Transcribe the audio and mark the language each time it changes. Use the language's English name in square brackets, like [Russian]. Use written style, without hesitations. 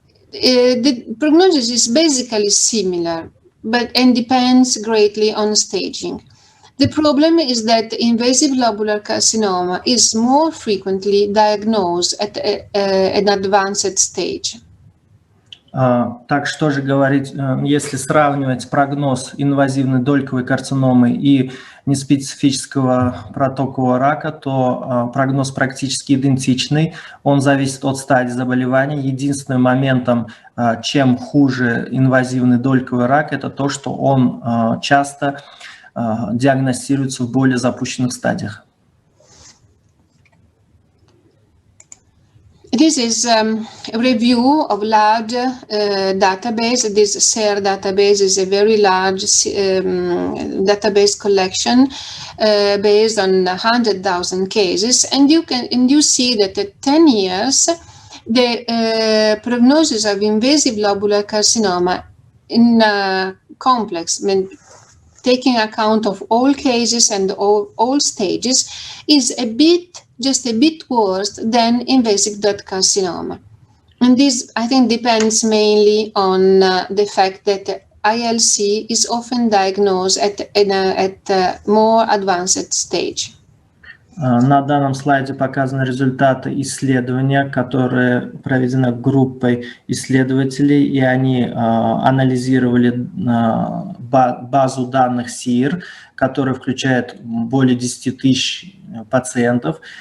[English] The prognosis is basically similar, and depends greatly on staging. The problem is that invasive lobular carcinoma is more frequently diagnosed at an advanced stage. [Russian] Так что же говорить, если сравнивать прогноз инвазивной дольковой карциномы и неспецифического протокового рака, то прогноз практически идентичный. Он зависит от стадии заболевания. Единственным моментом, чем хуже инвазивный дольковый рак, это то, что он часто диагностируется в более запущенных стадиях. [English] This is a review of large database. This SER database is a very large database collection based on 100,000 cases, and you see that at 10 years, the prognosis of invasive lobular carcinoma in complex, taking account of all cases and all stages, is just a bit worse than invasive duct carcinoma. And this, I think, depends mainly on the fact that ILC is often diagnosed at a more advanced stage. [Russian] На данном слайде показаны результаты исследования, которые проведены группой исследователей, и они анализировали базу данных СИР, которая включает более 10 тысяч пациентов.